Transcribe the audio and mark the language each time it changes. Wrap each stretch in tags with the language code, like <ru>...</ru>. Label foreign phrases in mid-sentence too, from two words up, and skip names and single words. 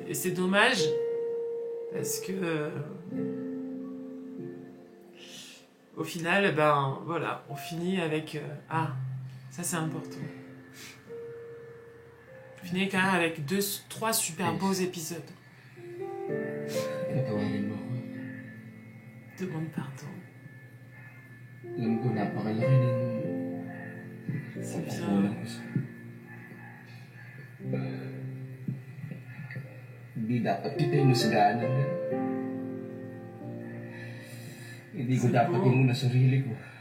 <fr>Et c'est dommage, parce que au final, ben voilà, on finit avec... ah, ça c'est important. On finit quand même avec 3 super beaux épisodes.</fr> <tl>Patawarin mo ako.</tl> <fr>Demande pardon.</fr> <tl>Alam ko, napakalaki ng</tl> <fr>C'est bien.</fr> <tl>pagkukulang ko sa... hindi dapat kita yung masagaan ng ganun. Hindi ko dapat inuna sarili ko.</tl>